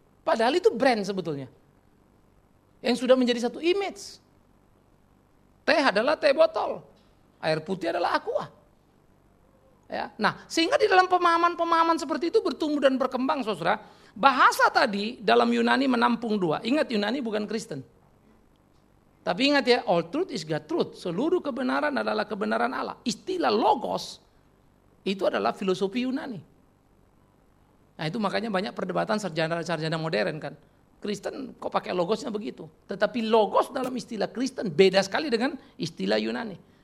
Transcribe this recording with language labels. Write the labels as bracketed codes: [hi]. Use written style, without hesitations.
[id] Padahal itu brand sebetulnya. Yang sudah menjadi satu image. Teh adalah teh botol. Air putih adalah aqua. Ya. Nah, sehingga di dalam pemahaman-pemahaman seperti itu bertumbuh dan berkembang, Saudara. Bahasa tadi dalam Yunani menampung dua. Ingat Yunani bukan Kristen. Tapi ingat ya, [en] all truth is God truth. [id] Seluruh kebenaran adalah kebenaran Allah. Istilah logos itu adalah filosofi Yunani. Nah itu makanya banyak perdebatan sarjana-sarjana modern kan. Kristen kok pakai logosnya begitu. Tetapi logos dalam istilah Kristen beda sekali dengan istilah Yunani.